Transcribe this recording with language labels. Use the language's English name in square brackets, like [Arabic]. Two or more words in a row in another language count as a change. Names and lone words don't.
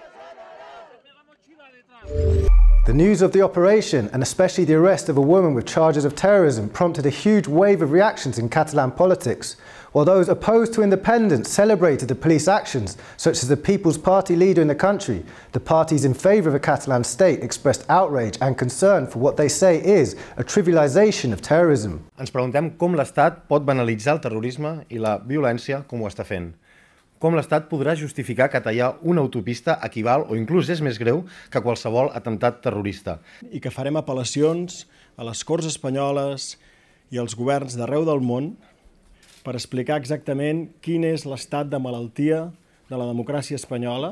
[English] The news of the operation, and especially the arrest of a woman with charges of terrorism, prompted a huge wave of reactions in Catalan politics. While those opposed to independence celebrated the police actions, such as the People's Party leader in the country, the parties in favour of a Catalan state expressed outrage and concern for what they say is a trivialisation of terrorism. [Catalan] Ens preguntem com l'Estat pot banalitzar el terrorisme i la violència com ho està fent. Com l'Estat podrà justificar que tallar una autopista equival o inclús és més greu que qualsevol atemptat terrorista. I que farem apel·lacions a les Corts espanyoles i als governs d'arreu del món per explicar exactament quin és l'estat de malaltia de la democràcia espanyola.